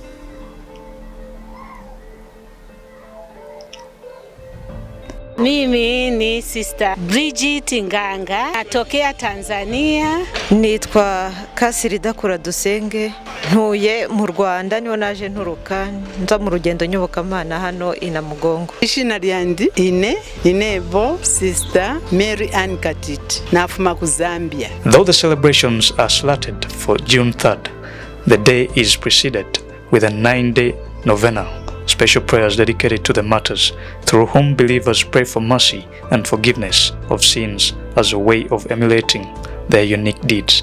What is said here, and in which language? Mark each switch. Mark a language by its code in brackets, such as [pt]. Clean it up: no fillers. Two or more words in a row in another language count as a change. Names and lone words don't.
[sw] Mimi ni Sister Bridget Nganga, natokea Tanzania. [rw] Nitwa Kasirida Kuradusenge, ntuye mu Rwanda, niho naje nturuka nza mu rugendo nyobokamana hano i Namugongo. [bem] Ishina lyandi inebo Sister Mary Ann Katiti, nafuma ku Zambia. [en] Though the celebrations are slated for June 3rd, the day is preceded with a 9-day novena, special prayers dedicated to the martyrs, through whom believers pray for mercy and forgiveness of sins as a way of emulating their unique deeds.